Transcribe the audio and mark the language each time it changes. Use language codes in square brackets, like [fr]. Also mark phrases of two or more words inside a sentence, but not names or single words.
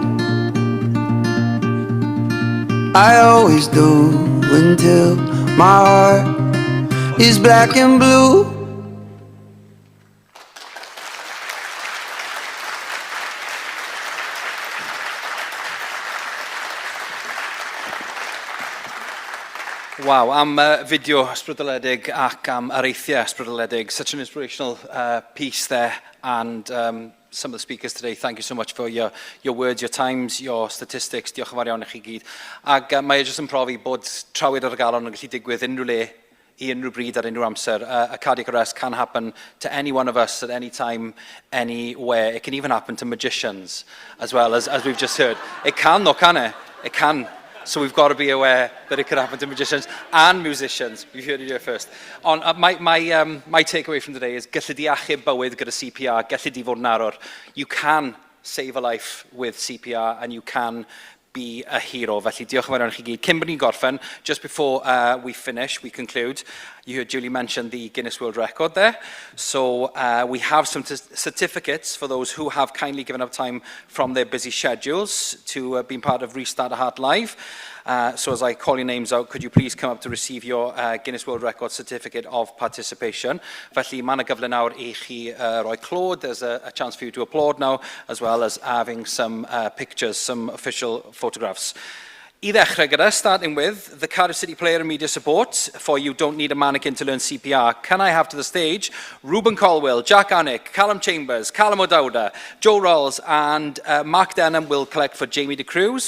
[en] I always do until my heart is black and blue. [cy] Waw, am fideo ysbrydoledig ac am areithiau ysbrydoledig. [en] Such an inspirational piece there, and some of the speakers today, thank you so much for your words, your times, your statistics. [cy] Diolch yn fawr iawn i chi gyd. Ac mae jyst yn profi bod trawyd ar y galon yn gallu digwydd unrhyw le, I unrhyw bryd ar unrhyw amser. [en] A cardiac arrest can happen to any one of us at any time, anywhere. It can even happen to magicians as well, as we've just heard. It can though, can it? It can. So we've got to be aware that it could happen to magicians and musicians. We've heard it here first. My takeaway from today is [cy] gallu di achub bywyd gyda CPR, gallu di fod yn arwr. [en] You can save a life with CPR and you can be a hero. [cy] Felly, diolch yn fawr iawn i chi gyd. Cyn bod ni'n gorffen, [en] just before we finish, we conclude, you heard Julie mention the Guinness World Record there. So we have some certificates for those who have kindly given up time from their busy schedules to be part of Restart a Heart Live. So as I call your names out, could you please come up to receive your Guinness World Record certificate of participation? [cy] Felly, mae yna gyfle nawr i chi roi clod. [en] There's a chance for you to applaud now, as well as having some pictures, some official photographs. [cy] I ddechrau gyda, [en] starting with the Cardiff City Player and Media Support for You Don't Need a Mannequin to Learn CPR. Can I have to the stage Ruben Colwell, Jack Annick, Callum Chambers, Callum O'Dowda, Joe Rolls and Mark Denham will collect for Jamie de Cruz.